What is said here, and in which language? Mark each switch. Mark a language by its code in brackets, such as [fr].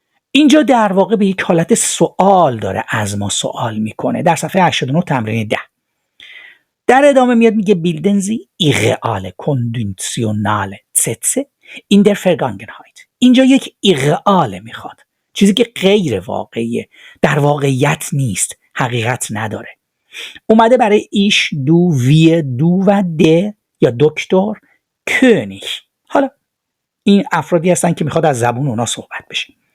[fa] اینجا در واقع به یک حالت سوال داره از ما سوال میکنه. در صفحه 89 تمرین 10 در ادامه میاد میگه [de] bilden Sie irreale konditionale Sätze in der Vergangenheit. [fa] اینجا یک ایرئاله میخواد، چیزی که غیر واقعیه، در واقعیت نیست، حقیقت نداره. اومده برای ایش، دو، وی، دو و ده یا دکتر، کنیگ. حالا این افرادی هستن که میخواد از زبون اونا صحبت بشه.